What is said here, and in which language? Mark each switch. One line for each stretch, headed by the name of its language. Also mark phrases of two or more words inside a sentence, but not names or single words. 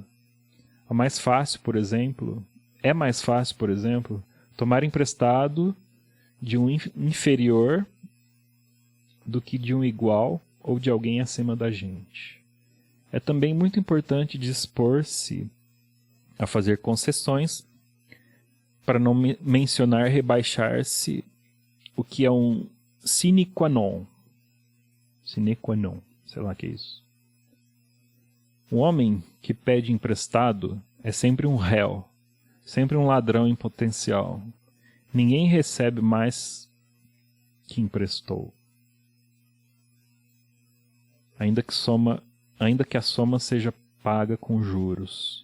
Portuguese: É mais fácil, por exemplo, tomar emprestado de um inferior do que de um igual ou de alguém acima da gente. É também muito importante dispor-se a fazer concessões, para não mencionar rebaixar-se, o que é um
Latin: sine qua non. Sine qua non,
Portuguese: sei lá o que é isso. Um homem que pede emprestado é sempre um réu, sempre um ladrão em potencial. Ninguém recebe mais que emprestou. Ainda que a soma seja paga com juros.